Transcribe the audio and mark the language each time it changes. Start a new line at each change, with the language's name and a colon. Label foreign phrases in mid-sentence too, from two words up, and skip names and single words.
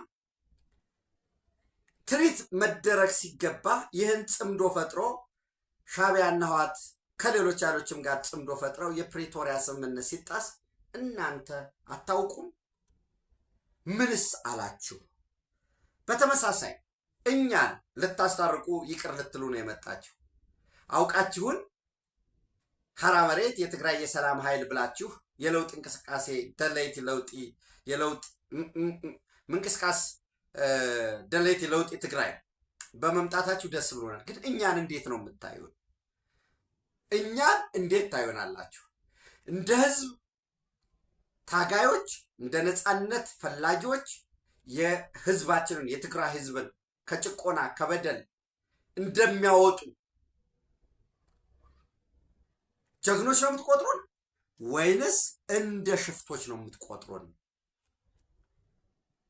Amharic: ትሪት መደረግ ሲገባ ይህን ጽምዶ ፈጥሮ ሻዕቢያና ህወሓት ከሌሎች ያሎችም ጋር ጽምዶ ፈጥረው የፕሪቶሪያ ስምምነት ሲጣስ እናንተ አታውቁም? ምንስ አላችሁ? በተመሳሳይ እኛን ልታስታርቁ ይቅር ልትሉ ነው የመጣችሁ። አውቃችሁን ሐራ መሬት የትግራይ የሰላም ኃይል ብላችሁ የለውጥ እንቅስቃሴ
Tigrinya: ደለይቲ ለውጢ
Amharic: የለውጥ
Tigrinya: ምንቅስቃስ ደለይቲ ለውጢ
Amharic: ትግራይ በመምጣታችሁ ደስ ብሎናል። ግን እኛን እንዴት ነው የምታዩን? እኛን እንዴት ታዩናላችሁ? እንደ ህዝብ ታጋዮች፣ እንደ ነፃነት ፈላጊዎች የህዝባችንን የትግራይ ህዝብን ከጭቆና ከበደል እንደሚያወጡ ጀግኖች ነው የምትቆጥሩን ወይንስ እንደ ሽፍቶች ነው የምትቆጥሩን?